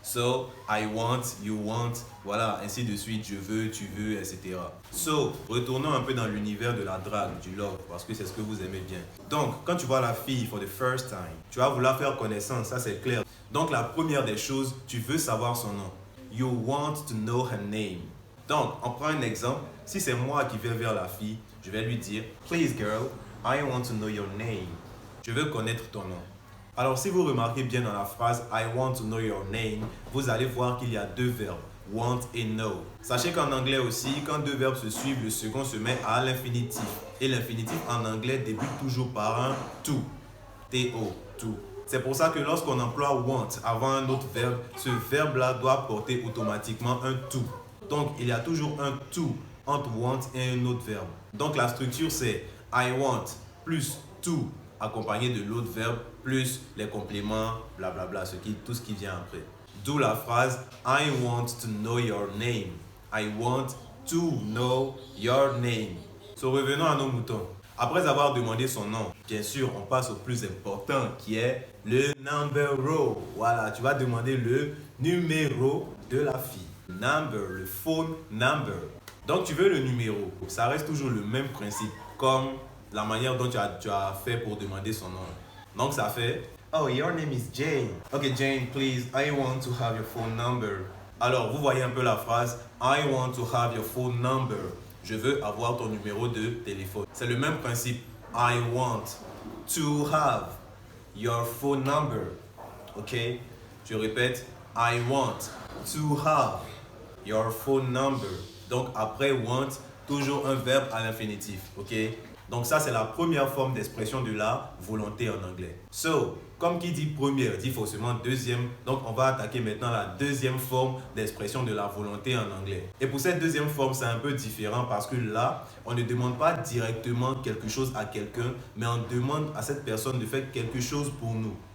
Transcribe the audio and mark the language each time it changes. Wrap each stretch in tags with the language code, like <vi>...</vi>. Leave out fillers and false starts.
<en>So, I want, you want,</en> <fr>voilà, ainsi de suite, je veux, tu veux, etc. So, retournons un peu dans l'univers de la drague, du love, parce que c'est ce que vous aimez bien. Donc, quand tu vois la fille</fr> <en>for the first time,</en> <fr>tu vas vouloir faire connaissance, ça c'est clair. Donc, la première des choses, tu veux savoir son nom.</fr> <en>You want to know her name.</en> <fr>Donc, on prend un exemple. Si c'est moi qui vais vers la fille, je vais lui dire,</fr> <en>Please girl, I want to know your name.</en> <fr>Je veux connaître ton nom. Alors, si vous remarquez bien dans la phrase</fr> <en>I want to know your name,</en> <fr>vous allez voir qu'il y a deux verbes, want et know. Sachez qu'en anglais aussi, quand deux verbes se suivent, le second se met à l'infinitif. Et l'infinitif en anglais débute toujours par un to. T-O, to. C'est pour ça que lorsqu'on emploie want avant un autre verbe, ce verbe-là doit porter automatiquement un to. Donc, il y a toujours un to entre want et un autre verbe. Donc, la structure, c'est I want plus to accompagné de l'autre verbe plus les compléments, blablabla, tout ce qui vient après. D'où la phrase</fr> <en>I want to know your name. I want to know your name. So,</en> <fr>revenons à nos moutons. Après avoir demandé son nom, bien sûr, on passe au plus important qui est le numero. Voilà, tu vas demander le numéro de la fille.</fr> <en>Number,</en> <fr>le phone number. Donc, tu veux le numéro. Ça reste toujours le même principe, comme la manière dont tu as fait pour demander son nom. Donc, ça fait</fr> <en>Oh, your name is Jane. Ok, Jane, please, I want to have your phone number.</en> <fr>Alors, vous voyez un peu la phrase</fr> <en>I want to have your phone number.</en> <fr>Je veux avoir ton numéro de téléphone. C'est le même principe.</fr> <en>I want to have your phone number. Ok?</en> <fr>Je répète.</fr> <en>I want to have your phone number.</en> <fr>Donc, après want, toujours un verbe à l'infinitif. Ok? Donc ça, c'est la première forme d'expression de la volonté en anglais. So, comme qui dit première, dit forcément deuxième. Donc on va attaquer maintenant la deuxième forme d'expression de la volonté en anglais. Et pour cette deuxième forme, c'est un peu différent parce que là, on ne demande pas directement quelque chose à quelqu'un, mais on demande à cette personne de faire quelque chose pour nous.</fr>